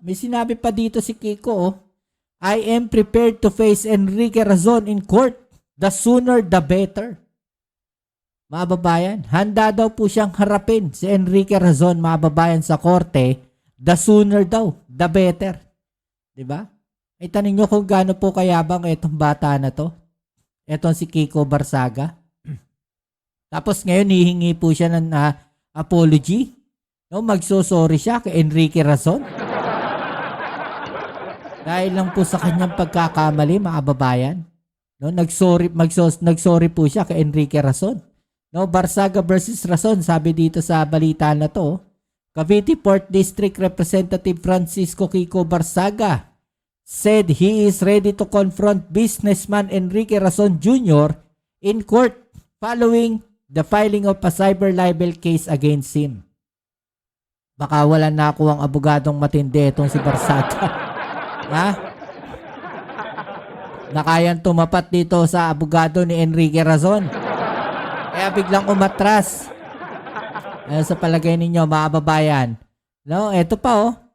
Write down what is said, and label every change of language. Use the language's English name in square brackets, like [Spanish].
[Filipino] May sinabi pa dito si Kiko, [English] oh, I am prepared to face Enrique Razon in court. The sooner the better. [Filipino] Mga babayan, handa daw po siyang harapin si Enrique Razon, mga babayan, sa korte. [English] The sooner [Filipino] daw, [English] the better. [Filipino] Diba? Ay tanong nyo kung gaano po kayabang itong bata na to. Itong si Kiko Barsaga. Tapos ngayon hihingi po siya ng apology. No, magsosorry siya kay Enrique Razon. Dahil lang po sa kanyang pagkakamali, mga babayan. No, nagsorry po siya kay Enrique Razon. No, Barsaga versus Razon, sabi dito sa balita na to. [English] Cavite 4th District Representative Francisco Kiko Barsaga said he is ready to confront businessman Enrique Razon Jr. in court following the filing of a cyber libel case against him. [Filipino] Baka wala na ako ang abogadong matindi itong si Barsaga. Ha? Na kayang tumapat dito sa abogado ni Enrique Razon. Kaya biglang umatras. Ano sa palagay ninyo, mga babayan? No, eto pa oh.